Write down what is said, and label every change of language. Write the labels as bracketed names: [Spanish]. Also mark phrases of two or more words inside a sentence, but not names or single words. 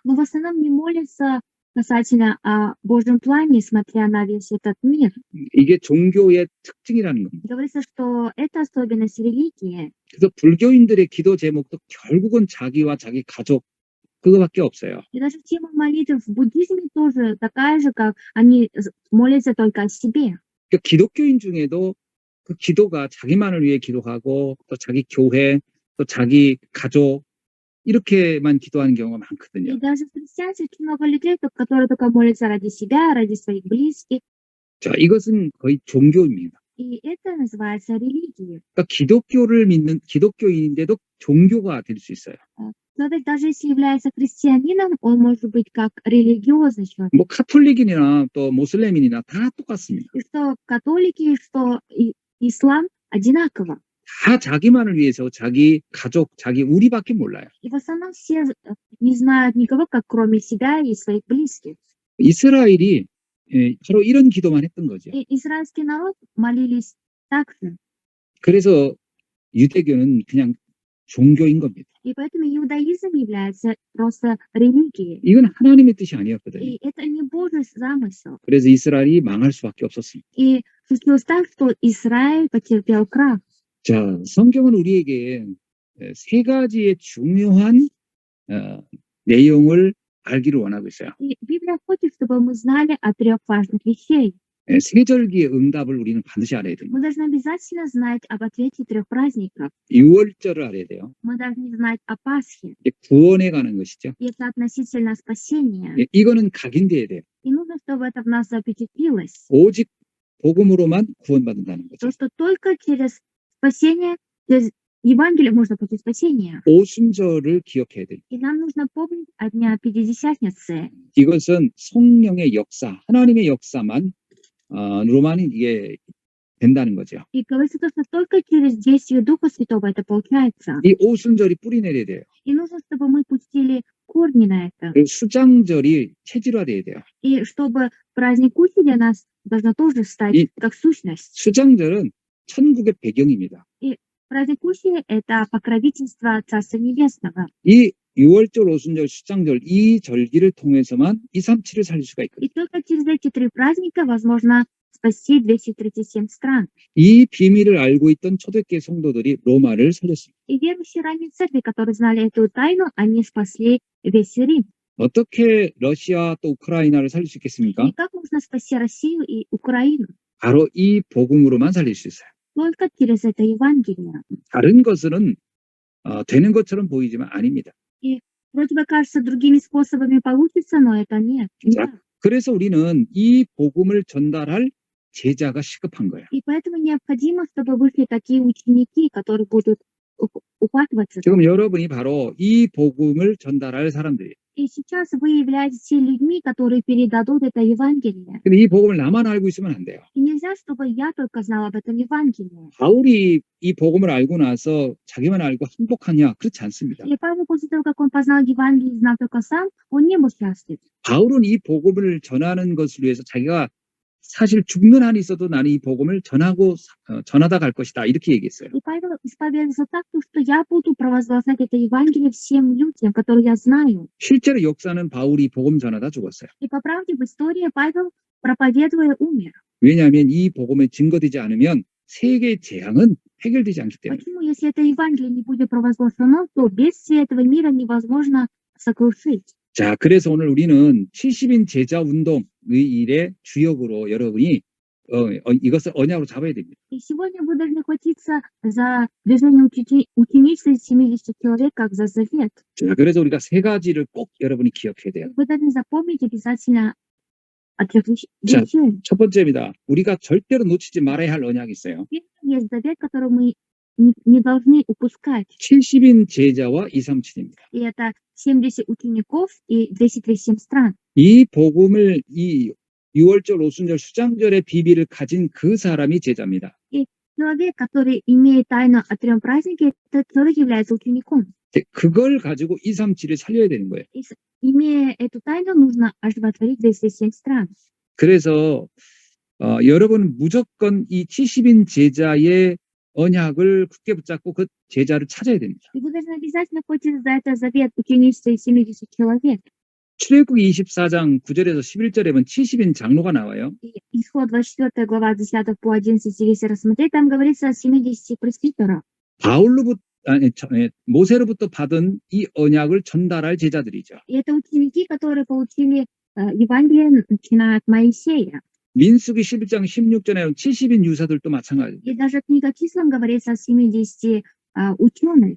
[Russian] Но в основном не молятся касательно о Божьем плане, смотря на весь этот мир. [Korean] 이게 종교의 특징이라는 겁니다. [Russian] Говорится, что это особенность религии. [Korean] 그래서 불교인들의 기도 제목도 결국은 자기와 자기 가족 그거밖에 없어요. [Russian] И даже тема молитв в буддизме тоже такая же, как они молятся только о себе. [Korean] 그러니까 기독교인 중에도 그 기도가 자기만을 위해 기도하고 또 자기 교회 또 자기 가족 이렇게만 기도하는 경우가 많거든요. [Russian] И даже в христианстве очень много людей, которые только молятся ради себя, ради своих близких. [Korean] 자, 이것은 거의 종교입니다. [Russian] И это называется религией. [Korean] 그러니까 기독교를 믿는 기독교인인데도 종교가 될 수 있어요. [Russian] Человек, даже если является христианином, он может быть как религиозный человек. [Korean] 뭐 카톨릭인이나 또 모슬렘인이나 다 똑같습니다. [Russian] И что католики, что ислам одинаково. [Korean] 다 자기만을 위해서 자기 가족, 자기 우리밖에 몰라요. [Russian] И в основном все не знают никого, как кроме себя и своих близких. [Korean] 이스라엘이 바로 이런 기도만 했던 거죠. [Russian] И израильский народ молились так же. [Korean] 그래서 유대교는 그냥 종교인 겁니다. [Russian] И поэтому иудаизм является просто религией. [Korean] 이건 하나님의 뜻이 아니었거든요. [Russian] И это не Божий замысел. [Korean] 그래서 이스라엘이 망할 수밖에 없었습니다. [Russian] И случилось так, что Израиль потерпел крах. [Korean] 자, 성경은 우리에게 세 가지의 중요한 내용을 알기를 원하고 있어요. [Russian] И Библия хочет, чтобы мы знали о 3 важных вещей. [Korean] 세절기의 응답을 우리는 반드시 알아야 됩니다. [Russian] Мы должны обязательно знать об ответе 3 праздников. [Korean] 유월절을 알아야 돼요. [Russian] Мы должны знать о Пасхе. [Korean] 이게 구원에 관한 것이죠. [Russian] И это относительно спасения. [Korean] 이거는 각인돼야 돼요. [Russian] И нужно, чтобы это в нас запечатлилось. [Korean] 오직 복음으로만 구원받는다는 거죠. [Russian] То, что только через спасение, через Евангелие можно получить спасение. [Korean] 오순절을 기억해야 돼요. [Russian] И нам нужно помнить о Дня Пятидесятницы. [Korean] 이것은 성령의 역사, 하나님의 역사만 로만이 이게 된다는 거죠. [Russian] И говорится то, что только через действие Духа Святого это получается. [Korean] 이 오순절이 뿌리 내려야 돼요. [Russian] И нужно, чтобы мы пустили корни на это. [Korean] 그리고 수장절이 체질화돼야 돼요. [Russian] И чтобы праздник Кущи для нас должно тоже стать И- как сущность. [Korean] 수장절은 천국의 배경입니다. [Russian] Праздник Кущи — это покровительство Царства Небесного. [Korean] 이 6월절, 오순절, 수장절 이 절기를 통해서만 237을 살릴 수가 있거든요. [Russian] И только через эти 3 праздника возможно спасти 237 стран. [Korean] 이 비밀을 알고 있던 초대교회 성도들이 로마를 살렸습니다. [Russian] И верующие ранней церкви, которые знали эту тайну, они спасли весь Рим. [Korean] 어떻게 러시아 또 우크라이나를 살릴 수 있겠습니까? [Russian] И как можно спасти Россию и Украину? [Korean] 바로 이 복음으로만 살릴 수 있어요. [Russian] Только через это Евангелие. [Korean] 다른 것은 되는 것처럼 보이지만 아닙니다. [Russian] Вроде бы кажется, другими способами получится, но это нет. Не Да. так. [Korean] 그래서 우리는 이 복음을 전달할 제자가 시급한 거예요. [Russian] И поэтому необходимо, чтобы вышли такие ученики, которые будут ухватываться. [Korean] 지금 여러분이 바로 이 복음을 전달할 사람들이에요. [Russian] И сейчас вы являетесь теми людьми, которые передадут это Евангелие. [Korean] 근데 이 복음을 나만 알고 있으면 안 돼요. [Russian] И нельзя, чтобы я только знала об этом Евангелии. [Korean] 바울이 이 복음을 알고 나서 자기만 알고 행복하냐? 그렇지 않습니다. [Russian] И Павел, после того, как он познал Евангелие и знал только сам, он не был счастлив. [Korean] 바울은 이 복음을 전하는 것을 위해서 자기가 사실 죽는 한이 있어도 나는 이 복음을 전하다 갈 것이다. 이렇게 얘기했어요. [Russian] И Павел исповедовался так, что я буду провозглашать это Евангелие всем людям, которые я знаю. [Korean] 실제로 역사는 바울이 복음 전하다 죽었어요. [Russian] И по правде в истории Павел, проповедуя, умер. [Korean] 왜냐하면 이 복음에 증거되지 않으면 세계의 재앙은 해결되지 않기 때문에. [Russian] Почему, если это Евангелие не будет провозглашено, то бедствие этого мира невозможно сокрушить. [Korean] 자, 그래서 오늘 우리는 70인 제자 운동의 일의 주역으로 여러분이 이것을 언약으로 잡아야 됩니다. [Russian] И сегодня вы должны хватиться за движение ученичества из 70 человек, как за завет. [Korean] 자, 그래서 우리가 세 가지를 꼭 여러분이 기억해야 돼요. [Russian] Вы должны запомнить обязательно о 3 [Korean] 자, [Russian] вещах. [Korean] 첫 번째입니다. 우리가 절대로 놓치지 말아야 할 언약이 있어요. [Russian] Первый есть завет, который мы не должны упускать. [Korean] 70인 제자와 237입니다. [Russian] И это 70 учеников и 237 стран. [Korean] 이 복음을 이 6월절, 오순절, 수장절의 비밀을 가진 그 사람이 제자입니다. [Russian] Человек, который имеет тайну о 3 празднике, этот человек является учеником. [Korean] 그걸 가지고 237을 살려야 되는 거예요. [Russian] Имея эту тайну, нужно оживотворить 207 стран. [Korean] 그래서 여러분 무조건 이 70인 제자의 언약을 굳게 붙잡고 그 제자를 찾아야 됩니다. [Russian] И вы должны обязательно хватиться за это завет ученичества из 70 человек. [Korean] 출애굽기 24장 9절에서 11절에 보면 70인 장로가 나와요. [Russian] И Исход 24 глава 10 по 11, если рассмотреть, там говорится о 70 пресвитерах. [Korean] 모세로부터 받은 이 언약을 전달할 제자들이죠. [Russian] И это ученики, которые получили Евангелие, начиная от Моисея. [Korean] 민수기 11장 16절에 70인 유사들도 마찬가지입니다. [Russian] И даже книга числам говорится о 70 ученых.